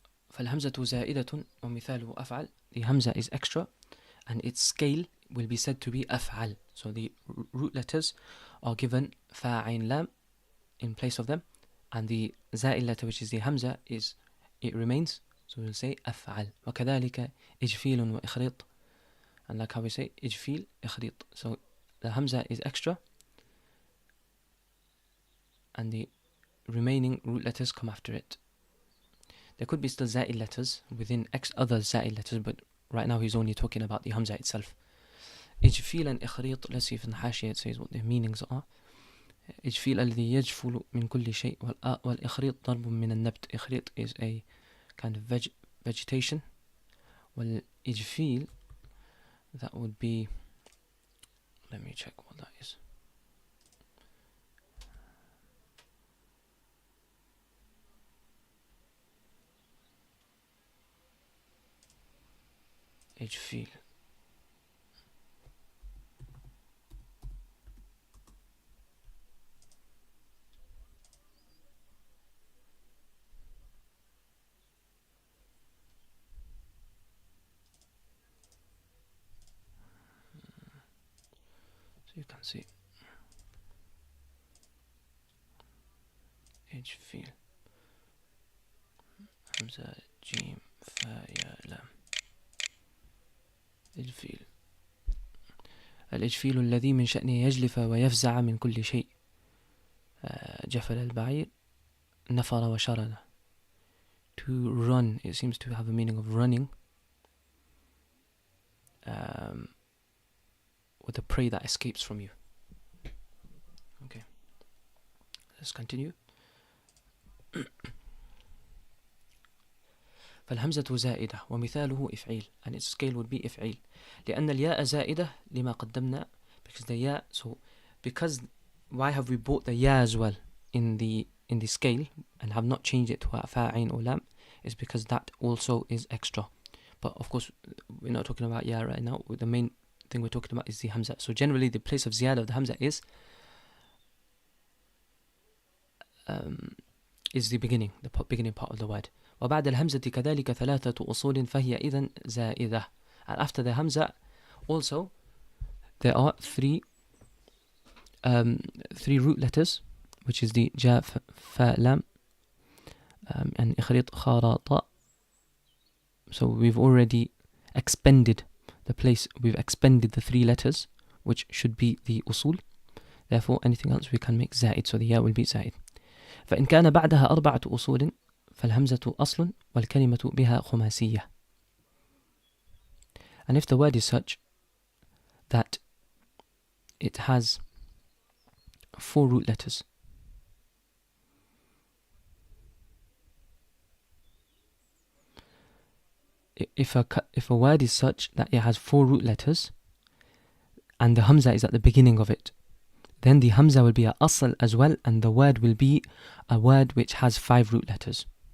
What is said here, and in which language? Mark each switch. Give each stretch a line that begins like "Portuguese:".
Arabic: فالهمزة زائدة ومثاله أفعل.
English: The Hamza is extra and its scale will be said to be أفعل. So the root letters are given fa, ain, lam in place of them, and the زائد letter, which is the Hamza, it remains. So we'll say أفعل.
Arabic: وكذلك إجفيل وإخريط.
English: And like how we say إجفيل إخريط. So the Hamza is extra and the remaining root letters come after it. There could be still زائد letters within other زائد letters, but right now he's only talking about the Hamza itself. إجفيل and إخريط, let's see if in the حاشية it says what their meanings are.
Arabic: إجفيل الذي يجفل من كل شيء والإخريط ضرب من النبت.
English: إخريط is a kind of vegetation. والإجفيل, that would be, let me check what that is.
Arabic: إجفيل.
English: So you can see إجفيل. Hamza, Jim, Fa, Ya, Lam.
Arabic: إجفيل. الإجفيل الذي من شأنه يجلف ويفزع من كل شيء. جفل البعير نفر وشرد.
English: To run, it seems to have a meaning of running with a prey that escapes from you. Okay, let's continue.
Arabic: فالهمزة زائدة ومثاله إفعيل,
English: and its scale would be إفعيل
Arabic: لأن الياء زائدة لما قدمنا,
English: because the ya, so because why have we brought the ya as well in the scale and have not changed it to fa, ain or lam, is because that also is extra. But of course we're not talking about ya right now. The main thing we're talking about is the Hamza. So generally the place of ziyada of the Hamza is the beginning part of the word.
Arabic: وبعد الهمزة كذلك ثلاثة أصول فهي إذن زائدة.
English: And after the hamza also there are three root letters, which is the ja, fa, lam, and إخريط خارطة. So we've already expended the three letters, which should be the usul. Therefore anything else we can make زائد, so the ya will be زائد.
Arabic: فإن كان بعدها أربعة أصول فالهمزة أصل والكلمة بها خماسية.
English: And if the word is such that it has 4 root letters, if a word is such that it has 4 root letters and the hamza is at the beginning of it, then the hamza will be a asl as well, and the word will be a word which has 5 root letters.